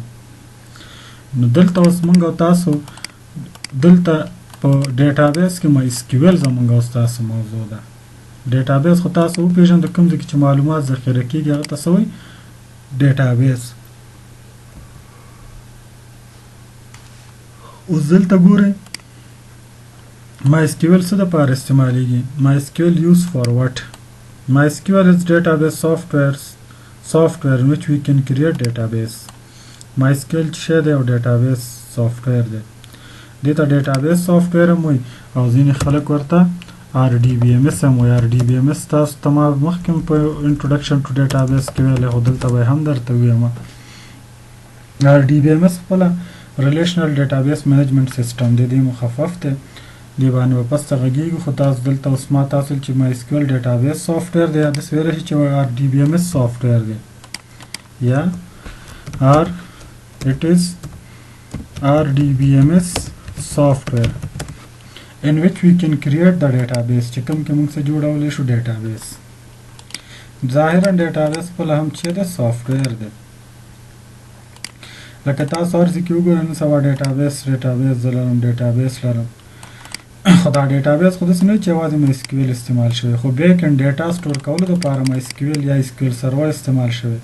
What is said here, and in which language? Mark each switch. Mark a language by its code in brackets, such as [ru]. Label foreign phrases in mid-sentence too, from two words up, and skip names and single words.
[ps] نو دلته اوس موږ او تاسو دلته په ډیټابیس کې مای SQL زموږ او تاسو موضوع ده. ډیټابیس خو تاسو وپېژنئ، د کوم ځای کې چې معلومات ذخیره کېږي هغه ته څه وایي؟ ډیټابیس. اوس دلته ګورئ MySQL څه دپاره استعمالیږي؟ [en] MySQL used for what? MySQL is database software in which we can create database. [ps] MySQL چې شی دی او [en] database software [ps] دی، دې ته [en] database software [ps] هم وایي او ځینې خلک ورته RDBMS هم وایي. RDBMS تاسو ته ما مخکې په [en] introduction to database [ps] کې ویلی، خو دلته به هم درته ویم. RDBMS خپله [en] relational database management system [ps] دی، دې مخفف دی، دې باندې به پس ته غږېږو. خو تاسو دلته اوس ما تاسو چې MySQL [en] database software [ps] دی، یا داسې ویلی شي چې [en] RDBMS software [ps] دی، یا [en] it is RDBMS software in which we can create the database، [ps] چې کوم کې موږ څه جوړولی شو؟ ډیټابیس. ظاهرا ډیټابیس خپله هم چې دی سافټویر دی، لکه تاسو هر ځای کې وګورئ نن سبا ډیټابیس زه لرم، ډیټابیس لرم، خو دا ډیټابیس خو داسې نه وي چې یوازې MySQL استعمال شوی، خو [en] back end data store [ps] کولو دپاره MySQL یا SQL سرور استعمال شوی.